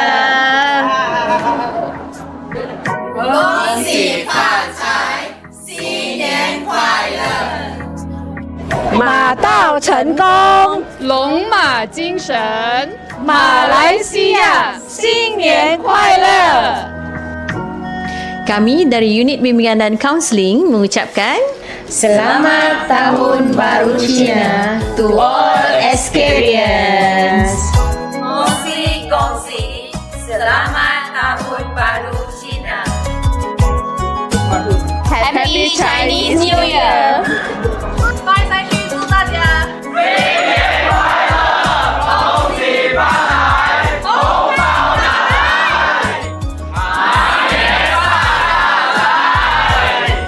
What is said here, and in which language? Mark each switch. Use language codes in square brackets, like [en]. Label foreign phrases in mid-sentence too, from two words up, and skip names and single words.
[zh] 恭喜发财，新年快乐！马到成功，龙马精神，马来西亚新年快乐。 [ms] Kami dari Unit Bimbingan dan Kaunseling mengucapkan Selamat Tahun Baru Cina [en] to all Experience. [zh] 恭喜恭喜 [ms] Selamat Tahun Baru Cina. [en] Happy Chinese New Year. [zh] 拜拜去祝大家新年快乐，恭喜发财，红包拿来，马年发财。